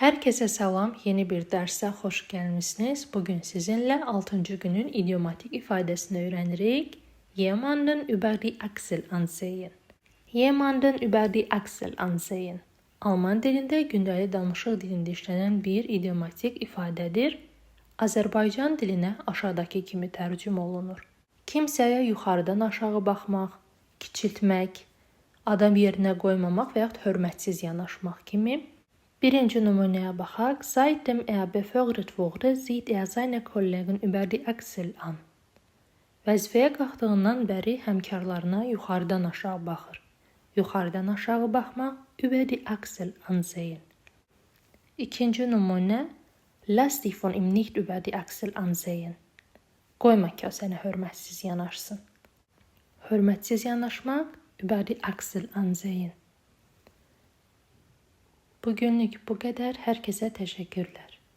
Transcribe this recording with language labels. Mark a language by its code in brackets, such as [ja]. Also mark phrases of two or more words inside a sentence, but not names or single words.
[az] Herkese salam, yeni bir dərsə xoş gəlmisiniz. Bugün sizinlə 6-cı günün idiomatik ifadəsini öyrənirik. [de] Jemanden über die Achsel ansehen. Jemanden über die Achsel ansehen. [az] Alman dilində gündəlik danışıq dilində işlənən bir idiomatik ifadədir. Azərbaycan dilinə aşağıdakı kimi tərcümə olunur. Kimsəyə yuxarıdan aşağı baxmaq, kiçiltmək, adam yerinə qoymamaq və yaxud hörmətsiz yanaşmaq kimi. Birinci nümunəyə baxaq. [de] Seitdem befördert wurde, sieht seine Kollegen über die Achsel an. [az] Vəzifəyə qalxdığından bəri həmkarlarına yuxarıdan aşağı baxır. Yuxarıdan aşağı baxmaq, [de] über die Achsel ansehen. [az] İkinci nümunə, [de] lass dich von ihm nicht über die Achsel ansehen. [az] Qoyma ki, o sənə hörmətsiz yanaşsın. Hörmətsiz yanaşmaq, [de] über die Achsel ansehen. [az] Bugünlük bu qədər. Hər kəsə təşəkkürlər.